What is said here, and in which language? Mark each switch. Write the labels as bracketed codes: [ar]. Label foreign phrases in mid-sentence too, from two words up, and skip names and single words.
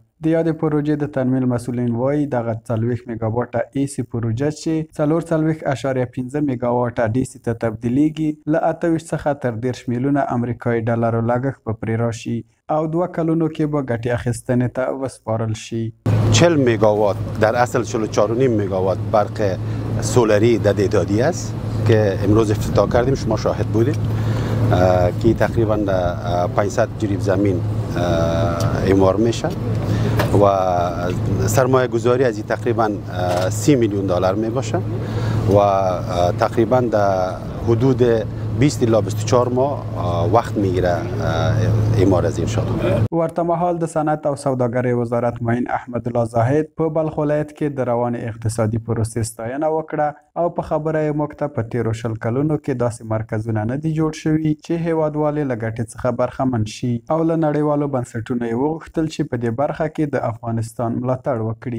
[ps] د یادې پروژې د تنمیل مسؤلین وایي دغه 40 میګاواټه ایسي پروژه چې 44.5 میګاواټه ډیسي ته تبدیلیږي له 28 څخه تر 10 میلیونه امریکایي ډالرو لګښت به پرې راشي او 2 کلونو کې به ګټې اخیستنې ته وسپارل شي. [fa] 40 میگاوات در اصل 44.5 میگاوات برق سولری در دهتدی است که امروز افتتاح کردیم، شما شاهد بودید که تقریبا 500 جریب زمین اعمار میشه و سرمایه گذاری از تقریبا 30 میلیون دلار می باشه و تقریبا در حدود 20 الی 24 ماه وخت میگیره اعمار از این شاخه. [ps] ورته مهال د صنعت او سوداګرۍ وزارت معین احمد الله زاهد په بلخ ولایت کې د روان اقتصادي پروسې ستاینه وکړه او په خبره یې موږ ته په تیرو 20 کلونو کې داسې مرکزونه نه دي جوړ شوي چې هیوادوالې له ګټې څخه برخمن شي او له نړیوالو بنسټونو یې وغوښتل چې په دې برخه کې د افغانستان ملاتړ وکړي.